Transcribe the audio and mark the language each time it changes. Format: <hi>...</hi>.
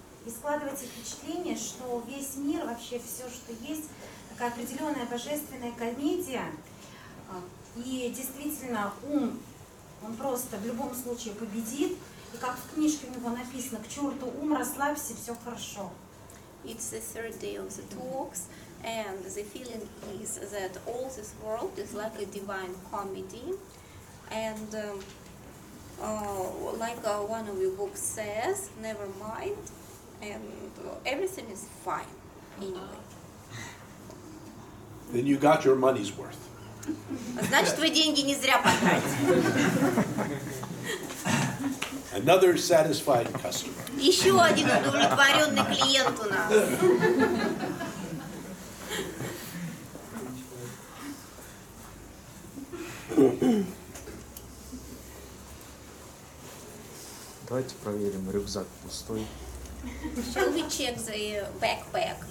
<ru>складывается впечатление, что весь мир, вообще все, что есть, такая определенная божественная комедия. И действительно, ум, он просто в любом случае победит. И как в книжке у него написано, к черту ум, расслабься, все хорошо.</ru> <en>It's the third day of the talks, and the feeling is that all this world is like a divine comedy, and like one of your books says, never mind, and everything is fine anyway. Then you got your money's worth.</en> <ru>Значит, вы деньги не зря потратили.</ru> <en>Another satisfied customer.</en> <ru>Еще один удовлетворенный клиент у нас. Давайте проверим, рюкзак пустой.</ru> <en>Shall we check the backpack?</en>